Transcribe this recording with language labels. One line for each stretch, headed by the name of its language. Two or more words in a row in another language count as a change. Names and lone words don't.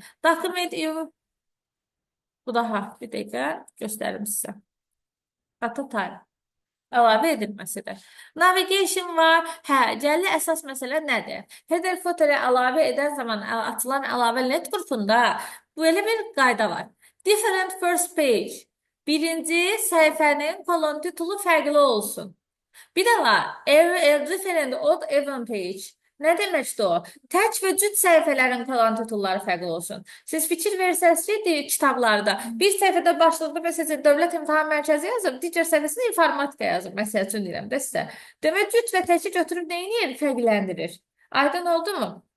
Azerbaijani: Document bu daha bir dəqiqə göstərim sizə.
English: Data time.
Azerbaijani: Əlavə edilməsidir. Navigation var. Gəlli əsas məsələ nədir?
English: Header footerə
Azerbaijani: əlavə edən zaman açılan əlavə lent qrupunda belə bir qayda var.
English: Different first page.
Azerbaijani: Birinci səhifənin kolon titulu fərqli olsun. Bir də var.
English: Different odd even page.
Azerbaijani: Nə deməkdir o? Tək və cüt səhifələrin kolon titulları fərqli olsun. Siz fikir versəniz ki, kitablarda bir səhifədə başlıqda məsələn Dövlət İmtahan Mərkəzi yazıb, digər səhifəsində informatika yazıb. Məsəl üçün deyirəm də sizə. Demək cüt və təki götürüb nə edir? Fərqləndirir. Aydın oldu mu?